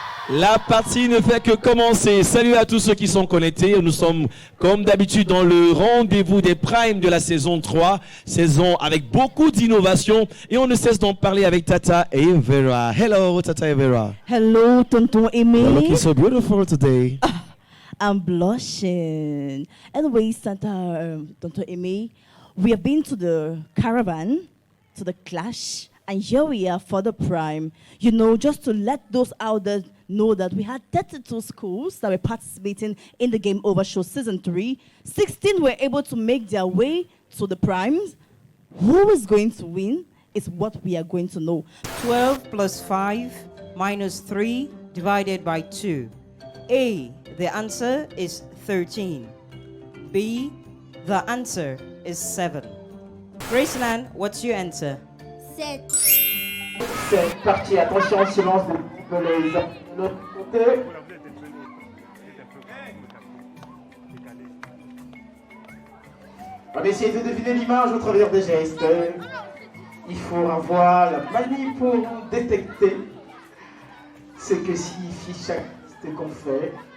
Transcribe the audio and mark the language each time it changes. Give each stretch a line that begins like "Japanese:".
French: La partie ne fait que commencer. Salut à tous ceux qui sont connectés. Nous sommes comme d'habitude dans le rendez-vous des primes de la saison 3. Saison avec beaucoup d'innovation. Et on ne cesse d'en parler avec Tata et Vera. Hello Tata et Vera. Hello Tonton Aimé.
English: You're looking so beautiful today. I'm blushing. Anyways, Tonton Aimé, we have been to the caravan, to the clash. And here we are for the prime. You know, just to let those out there know that we had 32 schools that were participating in the Game Over Show Season 3. 16 were able to make their way to the primes. Who is going to win is what we are going to know. 12 plus 5 minus 3 divided by 2. A, the answer is 13. B, the answer is 7. Graceland, what's your answer? 7.
French: C'est parti, attention, silence de l'autre côté. On va essayer de deviner l'image au travers des gestes. Il faut avoir la manie pour détecter ce que signifie chaque geste qu'on fait.